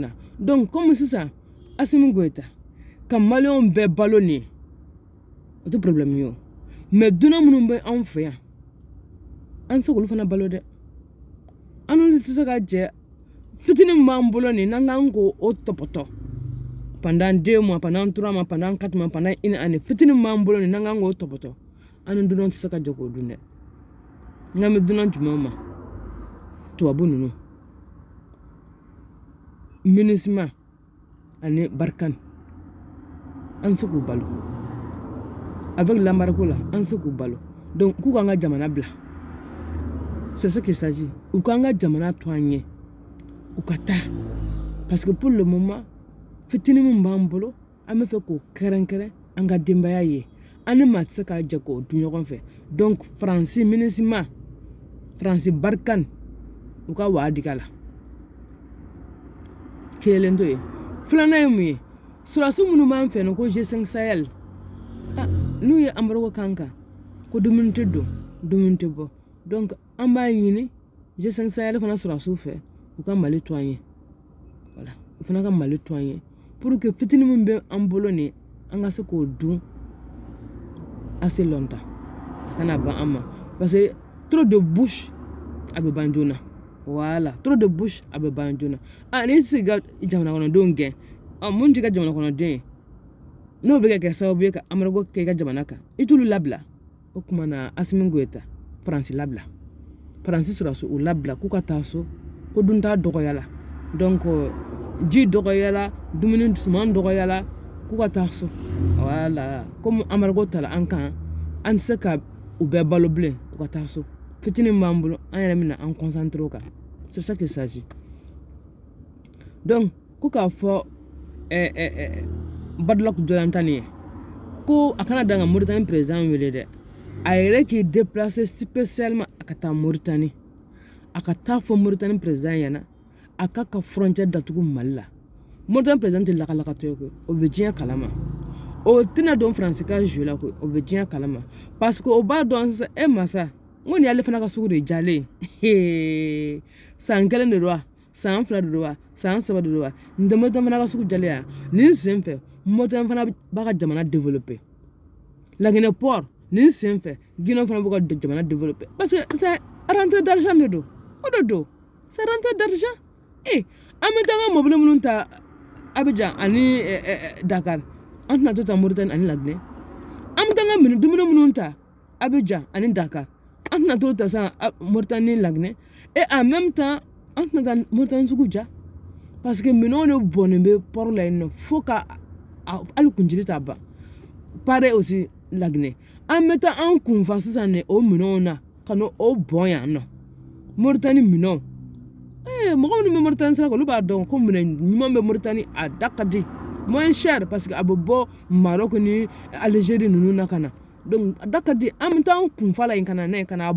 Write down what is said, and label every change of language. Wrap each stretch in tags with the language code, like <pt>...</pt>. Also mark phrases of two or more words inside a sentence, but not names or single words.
<bm>na donc comme sisan Assimi Goïta ka Maliyɛnw bɛɛ balo nin o tɛ problème ye o mais dunan minnu bɛ anw fɛ yan an tɛ se k'olu fana balo dɛ an n'olu tɛ se ka jɛ fitinin min b'an bolo nin n'an k'an k'o tɔpɔtɔ</bm> <fr>pendant 2 mois pendant 3 mois pendant 4 mois pendant 1 année</fr> <bm>fitinin min b'an bolo nin n'an k'an k'o tɔpɔtɔ an ni dunan tɛ se ka jɛ k'o dun dɛ n'an bɛ dunan jumɛnw ma tubabu ninnu MINUSMA ani Barkhane an se k'u balo</bm> <fr>avec l'embargo là</fr> <bm>an se k'u balo donc k'u k'an ka jamana bila</bm> <fr>c'est ce qu'il s'agit</fr> <bm>u k'an ka jamana to an ɲɛ u ka taa</bm> <fr>parce que pour le moment</fr> <bm>fitinin min b'an bolo an bɛ fɛ k'o kɛrɛnkɛrɛn an ka denbaya ye an ni maa tɛ se k'a jɛ k'o dun ɲɔgɔn fɛ donc Faransi MINUSMA Faransi Barkhane u ka waa dig'a la kelen to ye filanan ye mun ye sɔrɔsi minnu b'an fɛ ko G5 Sahel n'u ye embargo k'an kan ko dumuni tɛ don dumuni tɛ bɔ donc an b'a ɲini G5 Sahel fana sɔrɔsiw fɛ u ka Mali to an ye voilà u fana ka Mali to an ye</bm> <fr>pour que</fr> <bm>fitinin min bɛ an bolo nin an ka se k'o dun</bm> <fr>assez longtemps</fr> <bm>a kana ban an ma</bm> <fr>parce que trop de bouche</fr> <bm>a bɛ ban joona voilà</bm> <fr>trop de bouche</fr> <bm>a bɛ ban joona ni tɛ se ka jamana kɔnɔdenw gɛn mun t'i ka jamana kɔnɔden ye n'o bɛ kɛ sababu ye ka embargo kɛ i ka jamana kan i t'olu labila o tuma na Assimi Goïta Faransi labila Faransi sɔrɔdasiw u labila k'u ka taa so ko dunta dɔgɔyala donc ji dɔgɔyala dumuni suman dɔgɔyala k'u ka taa so</bm> <fr>voilà comme</fr> <bm>embargo tala an kan an tɛ se ka u bɛɛ balo bilen u ka taa so fitinin b'an bolo an yɛrɛ bɛna an concentré o kan</bm> <fr>c'est ça qu'il s'agit</fr> <bm>donc ko k'a fɔ Badluck Jonathan ye ko a kana dan ka Mauritanie président wele dɛ a yɛrɛ k'i</bm> <fr>déplacer spécialement</fr> <bm>a ka taa Mauritanie a ka taa fɔ Mauritanie président ɲɛna a ka frontière datugu Mali la Mauritanie président tɛ lakalakatɔ ye koyi o bɛ diɲɛ kalama o tɛna dɔn Faransi ka jeu la koyi o bɛ diɲɛ kalama</bm> <fr>parce que</fr> <bm>o b'a dɔn sisan masa n ko nin y'ale fana ka sugu de jalen san 1 de don wa san 2 de don wa san 3 de don wa nin tɛ Mauritanie fana ka sugu jalen ya nin sen fɛ Mauritanie fana b'a ka jamana développer Laguinée port nin sen fɛ Guinée fana b'u ka jamana développer</bm> <fr>parce que c'est rentrée d'argent</fr> <bm>de don o de don</bm> <fr>c'est rentrée d'argent</fr> <bm>an bɛ taa an ka mobili minnu ta Abidjan ani Dakar an tɛna to ta Mauritanie ani Laguinée an bɛ taa an ka dumuni minnu ta Abidjan ani Dakar an tɛna to ta san Mauritanie ni Laguinée</bm> <fr>et en même temps</fr> <bm>an tɛna taa Mauritanie sugu ja</bm> <fr>parce que</fr> <bm>minɛnw de bɔnnen bɛ port la yen nɔ fo ka hali kuncili t'a ban</bm> <fr>pareil aussi</fr> <bm>Laguinée an bɛ taa an kunfa sisan de o minɛnw na ka n'o bɔn yan nɔ Mauritanie minɛnw mɔgɔ minnu bɛ Mauritanie sira kan olu b'a dɔn ko minɛn ɲuman bɛ Mauritanie a da ka di</bm> <fr>moins cher parce</fr> <bm>que a bɛ bɔ Maroc ni Algérie ninnu na ka na donc a da ka di an bɛ taa an kunfa la yen ka na n'a ye ka n'a</bm>